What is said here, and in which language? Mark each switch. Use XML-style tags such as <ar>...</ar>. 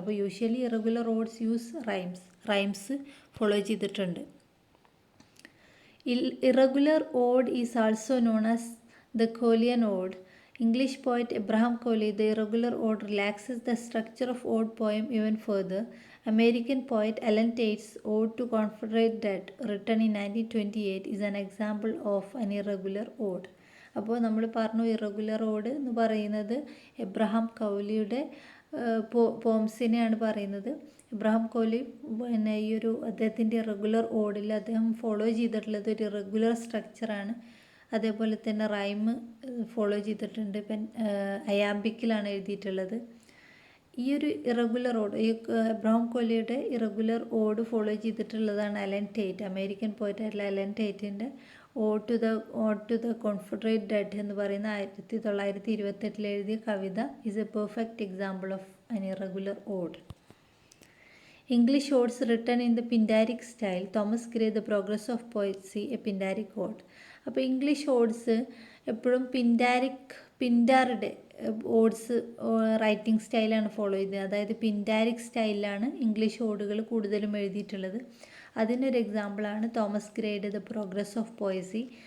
<ml>അപ്പോൾ usually irregular ods use rhymes follow ചെയ്തിട്ടുണ്ട്.</ml> <en>Irregular ode is also known as the Colean ode. English poet Abraham Coley, the irregular ode relaxes the structure of ode poem even further. American poet Alan Tate's Ode to Confederate Dead, written in 1928, is an example of an irregular ode.</en> <ml>അപ്പോൾ നമ്മൾ പറഞ്ഞു irregular odd എന്ന് പറയുന്നത് Abraham കൗലിയുടെ പോംസിനെയാണ് പറയുന്നത്. Abraham കൗലി പിന്നെ ഈ ഒരു അദ്ദേഹത്തിൻ്റെ ഇറഗുലർ ഓഡിൽ അദ്ദേഹം ഫോളോ ചെയ്തിട്ടുള്ളത് ഒരു ഇറഗുലർ സ്ട്രക്ചറാണ്. അതേപോലെ തന്നെ റൈം ഫോളോ ചെയ്തിട്ടുണ്ട്. അയാമ്പിക്കിലാണ് എഴുതിയിട്ടുള്ളത്. ഈ ഒരു irregular odd Abraham കൗലിയുടെ irregular odd follow ചെയ്തിട്ടുള്ളതാണ് Allen Tate, American പോയിറ്റായിട്ടുള്ള Allen ടേറ്റിൻ്റെ odd to the Confederate dead എന്ന് പറയുന്ന 1928 എഴുതിയ കവിത</ml> <en>Is a perfect example of an irregular ode. English odes written in the Pindaric style. Thomas Gray, The Progress of Poesy, a Pindaric ode.</en> <ml>അപ്പോൾ English ods എപ്പോഴും പിൻഡാറുടെ ods writing സ്റ്റൈലാണ് follow ചെയ്തത്. അതായത് പിൻഡാരിക് സ്റ്റൈലിലാണ് English ഓഡുകൾ കൂടുതലും എഴുതിയിട്ടുള്ളത്. അതിനൊരു എക്സാമ്പിളാണ് തോമസ് ഗ്രേയുടെ ദ പ്രോഗ്രസ് ഓഫ് പോയസി.</ml>